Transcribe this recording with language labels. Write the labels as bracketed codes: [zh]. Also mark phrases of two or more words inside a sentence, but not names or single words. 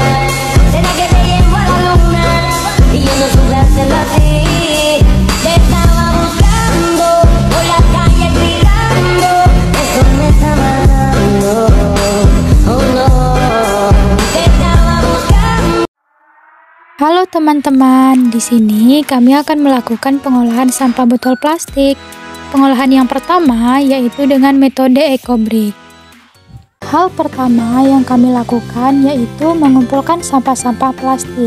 [es] ¿Será que te llevo a la luna? Y yo no supe hacerlo así. Te estaba buscando por la calle gritando. Eso me está matando. Oh no. Te estaba buscando. [id] Halo teman-teman, di sini kami akan melakukan pengolahan sampah botol plastik. Pengolahan yang pertama yaitu dengan metode EcoBrick. Hal pertama yang kami lakukan yaitu mengumpulkan sampah-sampah plastik.